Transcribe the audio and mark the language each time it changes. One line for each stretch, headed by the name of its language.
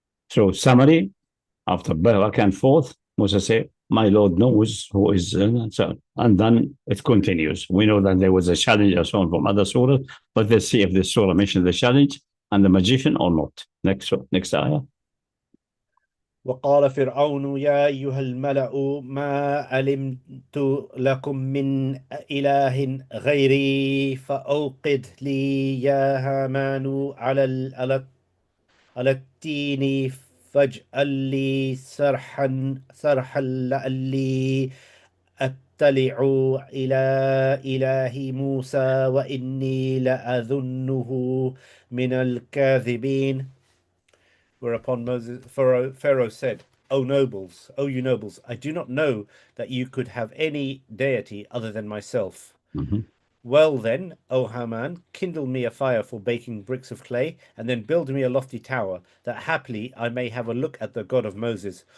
English: So summary, after back and forth, Moses said, "My Lord knows who is," so, and then it continues. We know that there was a challenge and so on from other surahs, but let's see if this surah mentions the challenge and the magician or not. Next ayah.
Arabic: وقال فرعون يا أيها الملأ ما علمت لكم من إله غيري فأوقد لي يا هامان على التين فاجعل لي سرحا لعلي أطلع إلى إله موسى وإني لأظنه من الكاذبين.
English: Whereupon Pharaoh said, "O nobles, O you nobles, I do not know that you could have any deity other than myself." Well then, O Haman, kindle me a fire for baking bricks of clay, and then build me a lofty tower, that haply I may have a look at the God of Moses.